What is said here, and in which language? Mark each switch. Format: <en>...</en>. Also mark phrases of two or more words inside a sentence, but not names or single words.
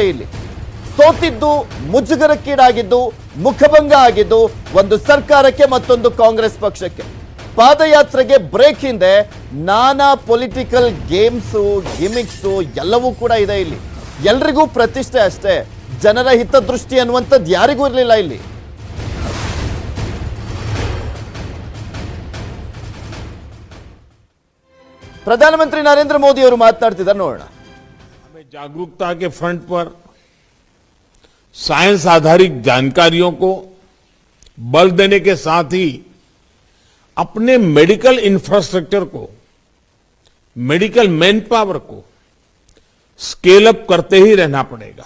<kn>ಇಲ್ಲಿ ಸೋತಿದ್ದು, ಮುಜುಗರಕ್ಕೀಡಾಗಿದ್ದು, ಮುಖಭಂಗ ಆಗಿದ್ದು ಒಂದು ಸರ್ಕಾರಕ್ಕೆ, ಮತ್ತೊಂದು ಕಾಂಗ್ರೆಸ್ ಪಕ್ಷಕ್ಕೆ. ಪಾದಯಾತ್ರೆಗೆ ಬ್ರೇಕ್ ಹಿಂದೆ ನಾನಾ</kn> <en>political games,</en> <kn>ಗಿಮಿಕ್ಸು ಎಲ್ಲವೂ ಕೂಡ ಇದೆ ಇಲ್ಲಿ. ಎಲ್ರಿಗೂ ಪ್ರತಿಷ್ಠೆ ಅಷ್ಟೇ, ಜನರ ಹಿತದೃಷ್ಟಿ ಅನ್ನುವಂಥದ್ದು ಯಾರಿಗೂ ಇರಲಿಲ್ಲ ಇಲ್ಲಿ. प्रधानमंत्री नरेंद्र मोदी ಅವರು ಮಾತನಾಡ್ತಿದ್ದಾರೆ, ನೋಡೋಣ.</kn> <hi>हमें जागरूकता के फ्रंट पर साइंस आधारित जानकारियों को बल देने के साथ ही अपने</hi> <en>medical infrastructure</en> <hi>को,</hi> <en>medical man power</en> <hi>को</hi> <en>scale up</en> <hi>करते ही रहना पड़ेगा.</hi>